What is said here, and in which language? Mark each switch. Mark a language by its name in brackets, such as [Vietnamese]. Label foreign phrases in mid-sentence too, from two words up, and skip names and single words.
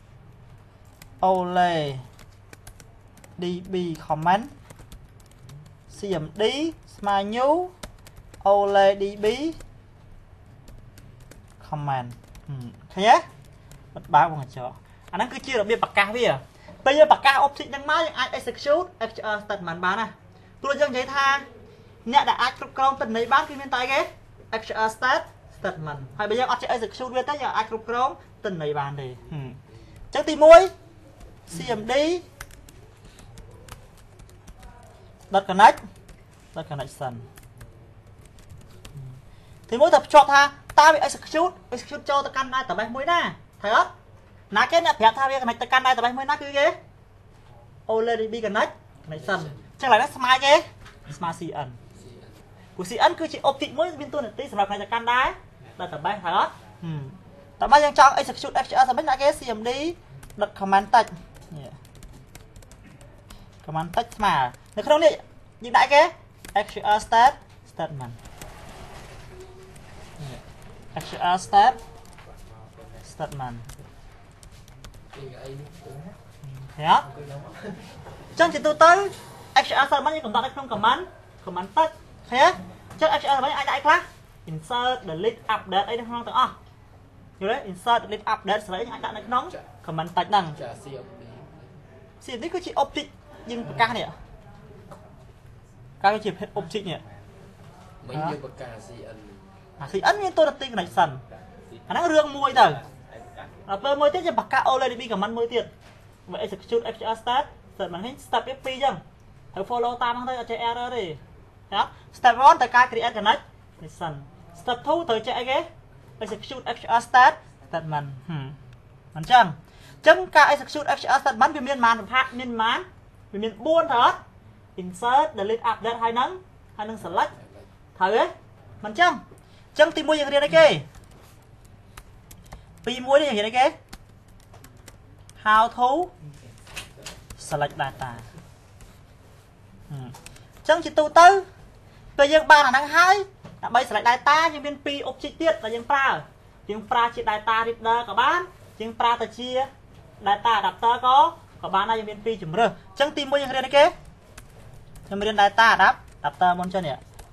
[English] OLEDB command cmd [Khmer] ស្មើ [English] new OLEDB command [Khmer] ឃើញទេបិទបើកមកចោអាហ្នឹងគឺជា របៀបប្រកាសវាពេលយើងប្រកាស object ហ្នឹងមកយើងអាច [English] execute actual statement [Khmer] បានណាព្រោះយើងនិយាយថាអ្នកដែលអាចគ្រប់គ្រងទិន្នន័យបានគឺមានតែគេ [English] actual statement [Khmer] ហើយបើយើងអត់ចេះ execute វាទេយើងអាចគ្រប់គ្រងទិន្នន័យបានទេអញ្ចឹងទី1 cmd [English] .connect .connection [Khmer] ទី1ទៅភ្ជាប់ថាតើវា execute ចូលទៅកាន់ database មួយណាត្រូវអត់ ណាគេអ្នកប្រាប់ថាវា connect ទៅកាន់ database មួយណាគឺគេ [English] OLEDB connection [Khmer] អញ្ចឹងឡើយនេះស្មើគេស្មើ cn ព្រោះ cn គឺជា object មួយមានតួនាទីសម្រាប់ connect ទៅកាន់ database ត្រូវអត់តែបើយើងចង់ execute actual ទៅវិញដាក់គេ [English] cmd.command text [Khmer] នេះ [English] command text [Khmer] ស្មើនៅក្នុងនេះយើងដាក់គេ [English] actual statement actual statement [Khmer] ហ៎ចឹងជាទូទៅ [English] actual statement [Khmer] យើងកំណត់នៅក្នុង [English] command text [Khmer] ឃើញទេចឹង [English] actual statement [Khmer] អាចដាក់អីខ្លះ [English] insert delete update [Khmer] អីនៅក្នុងទាំងអស់យល់ទេ [English] insert delete update [Khmer] ស្រី អាចដាក់នៅក្នុង [English] command text [Khmer] ហ្នឹង cmd គឺជា object យើងប្រកាសនេះកាលវាជាភេទ object នេះមិនយើងប្រកាស cn មានតួនាទី connection អាហ្នឹងរឿងមួយទៅដល់ពេលមួយទៀតយើងបង្កើត [English] OLEDB command [Khmer] មួយទៀតបើ [English] execute actual statement [Khmer] នេះ step 2អញ្ចឹងត្រូវ follow តាមហ្នឹងទៅអត់ចេះ error ទេណា step 1ត្រូវការ [English] create connection [Khmer] step 2 ត្រូវចេះអីគេ [English] execute actual statement [Khmer] អញ្ចឹងការ [English] execute actual statement [Khmer] វាមានប៉ុន្មានប្រភេទមានប៉ុន្មានវាមាន4ទៅអត់ [English] insert delete update [Khmer] ហើយនឹង select ត្រូវទេមិនចឹងទី1យើងរៀនអីគេ ទី1នេះយើងរៀនអីគេ [English] how to select data [Khmer] ចឹងជាទូទៅពេលយើងបានអាហ្នឹងហើយដើម្បី [English] select data [Khmer] យើងមាន2 object ទៀតដែលយើងប្រើជា [English] data reader [Khmer] ក៏បានយើងប្រើទៅជា [English] data adapter [Khmer] ក៏បានដែរយើងមាន2ជម្រើសចឹងទី1យើងរៀនអីគេខ្ញុំរៀន [English] data adapter [Khmer] មុនចឹងនេះ